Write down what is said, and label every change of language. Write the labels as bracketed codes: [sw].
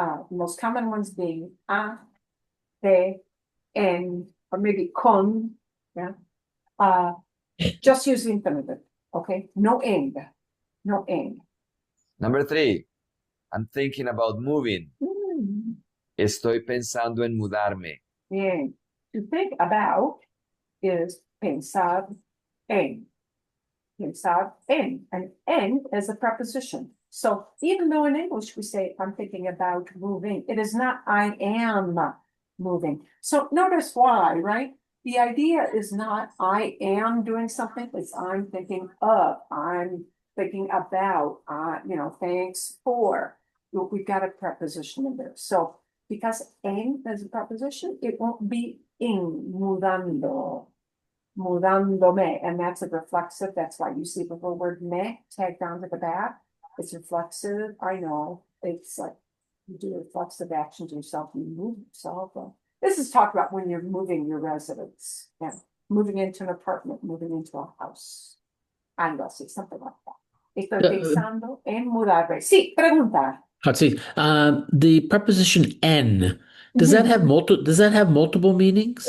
[en] Most common ones being a, de, en, or maybe con, yeah. Just use the infinitive, okay? No ing, no ing. Number 3, I'm thinking about moving. [es] Estoy pensando en mudarme. Bien. [en] To think about is pensar en. Pensar en. And en is a preposition. So even though in English we say, I'm thinking about moving, it is not I am moving. So notice why, right? The idea is not I am doing something, it's I'm thinking of, I'm thinking about, thanks for. We've got a preposition in there. So because en is a preposition, it won't be in, mudando, mudándome, and that's a reflexive. That's why you see the little word me tagged onto the back. It's reflexive. I know it's like you do reflexive action to yourself, you move yourself. This is talked about when you're moving your residence, yeah, moving into an apartment, moving into a house. [es] Algo así, [en] something like that. [es] Estoy pensando en mudarme. Sí, pregunta. [en] Let's see. The preposition en, does that have multiple meanings?